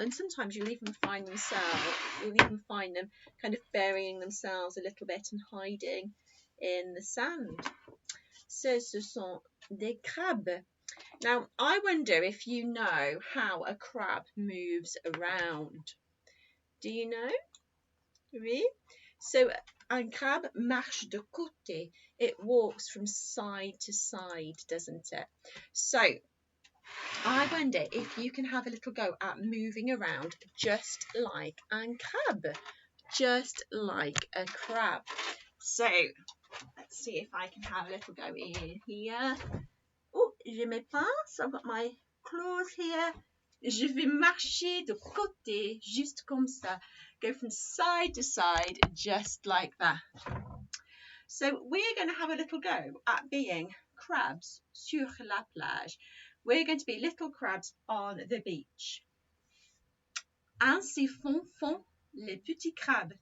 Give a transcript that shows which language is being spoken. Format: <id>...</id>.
<en>And sometimes you'll even find them kind of burying themselves a little bit and hiding in the sand. So</en> <fr>ce sont des crabes.</fr> <en>Now, I wonder if you know how a crab moves around. Do you know?</en> <fr>Oui? So un crabe marche de côté.</fr> <en>It walks from side to side, doesn't it? So I wonder if you can have a little go at moving around just like</en> <fr>un crabe.</fr> <en>Just like a crab. So let's see if I can have a little go in here.</en> <fr>Oh, je me passe.</fr> <en>I've got my claws here.</en> <fr>Je vais marcher de côté, juste comme ça.</fr> <en>Go from side to side, just like that. So we're going to have a little go at being crabs</en> <fr>sur la plage.</fr> <en>We're going to be little crabs on the beach.</en> <fr>Ainsi font les petits crabes.</fr>